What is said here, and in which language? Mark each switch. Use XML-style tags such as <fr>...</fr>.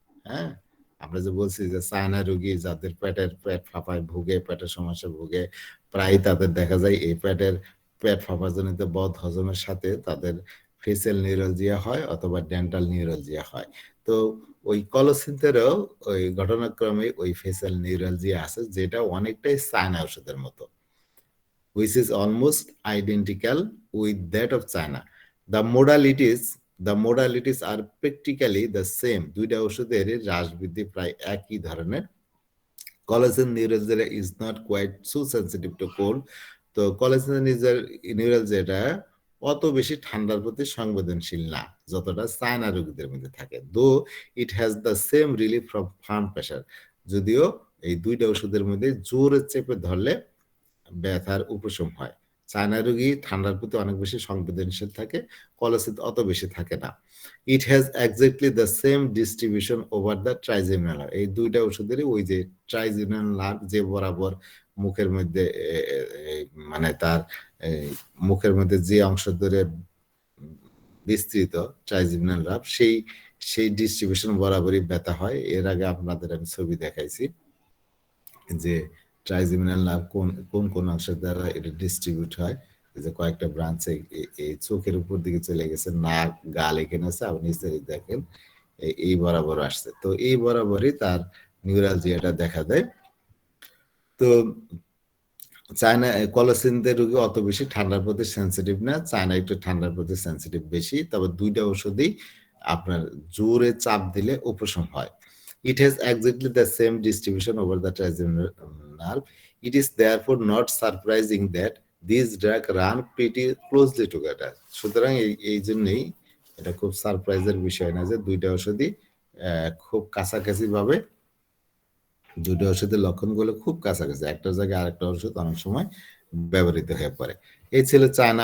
<bn>হ্যাঁ, আমরা যে বলছি যে চায়না রোগী যাদের পেট ফাঁপায় ভুগে, পেটের সমস্যা ভুগে, প্রায় তাদের দেখা যায় এই পেট ফাঁপাজনিত বদ হজমের সাথে তাদের ফেসিয়াল নিউরালজিয়া হয় অথবা ডেন্টাল নিউরালজিয়া হয়। তো ওই কলোসিনদেরও ওই ঘটনাক্রমে ওই ফেসিয়াল নিউরালজিয়া আছে, যেটা অনেকটাই চায়না ওষুধের মতো,</bn> <en>which is almost identical with that of China. The modalities are practically the same.</en> <bn>দুইটা ওষুধের হ্রাস বৃদ্ধি প্রায় একই ধরনের।</bn> <en>Collagen neuralgia is not quite so sensitive to cold.</en> <bn>তো collagen neuralgia অত বেশি ঠান্ডার প্রতি সংবেদনশীল না যতটা চায়না রোগীদের মধ্যে থাকে।</bn> <en>Though it has the same relief from firm pressure.</en> <bn>যদিও এই দুইটা ওষুধের মধ্যে জোরে চেপে ধরলে ব্যথার উপশম হয়। চায়না রোগী ঠান্ডার প্রতি অনেক বেশি সংবেদনশীল থাকে, কলোসিন অত বেশি থাকে না।</bn> <en>It has exactly the same distribution over the trigeminal nerve.</en> <bn>এই দুইটা ওষুধেরই ওই যে ট্রাইজেমিনাল নার্ভ যে বরাবর মুখের মধ্যে মানে তার মুখের মধ্যে যে অংশ ধরে বিস্তৃত ট্রাইজেমিনাল নার্ভ, সেই ডিস্ট্রিবিউশন বরাবরই ব্যথা হয়। এর আগে আপনাদের আমি ছবি দেখাইছি যে ট্রাইজেমিনাল নার্ভ কোন অংশের দ্বারা এটা ডিস্ট্রিবিউট হয়। যে কয়েকটা ব্রাঞ্চে এই চোখের উপর দিকে চলে গেছে, নাক গাল এখানে আছে, আপনি নিচে দেখেন এই বরাবর আসছে। তো এই বরাবরই তার নিউরালজিয়াটা দেখা দেয়। তো চায়না কলোসিনদের রোগী অত বেশি ঠান্ডার প্রতি সেন্সিটিভ না, চায়না একটু ঠান্ডার প্রতি সেন্সিটিভ বেশি। তবে দুইটা ওষুধই আপনার জোরে চাপ দিলে উপশম হয়।</bn> <en>It has exactly the same distribution over the trigeminal nerve. It is therefore not surprising that this drug run pretty closely together.</en> <bn>সুতরাং এই জন্যই এটা খুব সারপ্রাইজের বিষয় না যে দুইটা ওষুধই খুব কাছাকাছি ভাবে, দুটো ওষুধের লক্ষণগুলো খুব কাছাকাছি, একটা জায়গায় আরেকটা ওষুধ অনেক সময় ব্যবহৃত হয়ে পড়ে। এই ছিল চায়না।</bn>